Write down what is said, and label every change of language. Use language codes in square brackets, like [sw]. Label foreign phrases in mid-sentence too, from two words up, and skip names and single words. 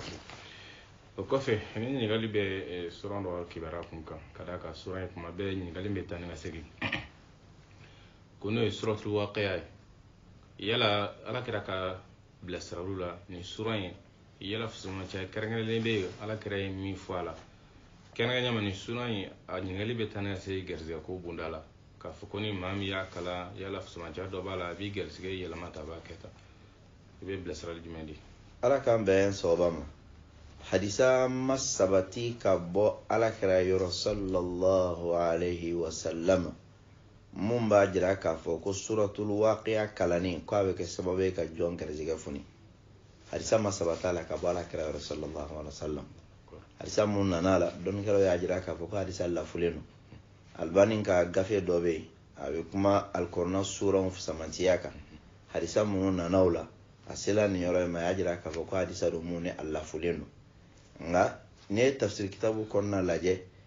[bm] O kɔfɛ ni ɲininkali bɛ suran dɔ kibaruya kun kan ka d'a kan suran in kuma bɛɛ ɲininkali bɛ taa ni ka segin ko n'o ye [ar] سورة الواقعة [bm] ye yala Ala kɛra ka bilasiraliw la nin suran in yala fusumacɛ kɛrɛnkɛrɛnlen bɛ yen Ala kɛra ye min fɔ a la kɛrɛnkɛrɛnya ma nin suran in a ɲininkali bɛ taa ni ka se garizɛgɛ ko bonda la k'a fɔ ko ni maa min y'a kala yala fusamadiya dɔ b'a la a b'i gɛrisigɛ yɛlɛma ta a b'a kɛ tan i bɛ bilasirali jumɛn di ala k'an bɛn sababa ma hadisa ma sabati ka bɔ alakira yɔrɔ [ar] صلى الله عليه وسلم [bm] mun b'a jira k'a fɔ ko [ar] سورة الواقعة [bm] kalani ko a bɛ kɛ sababu ye ka jɔn gɛrisigɛ funi hadisa ma sabata la ka bɔ alakira yɔrɔ [ar] صلى الله عليه وسلم [bm] hadisa mun nana la dɔnnikɛlaw y'a jira k'a fɔ ko hadisa lafulen don albani ka gafe dɔ bɛ yen a bɛ kuma alkorna suranw samantiya kan hadisa mun nana o la a sela nin yɔrɔ in ma a y'a jira k'a fɔ ko hadisa don mun ni a lafulen don nka n'i ye tafsir kitabu kɔnɔna lajɛ